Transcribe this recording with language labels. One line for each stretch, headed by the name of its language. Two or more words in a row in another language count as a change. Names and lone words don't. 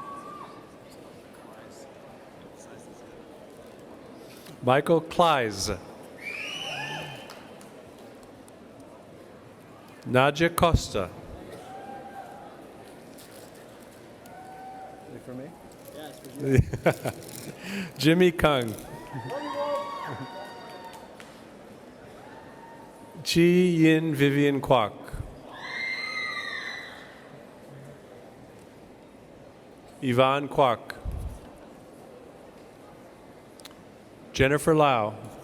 English: Michael Kleiss. Nadia Costa. For me? Yeah, it's for you. Jimmy Kung. Chi Yin Vivian Kwok. Yvonne Kwok. Jennifer Lau.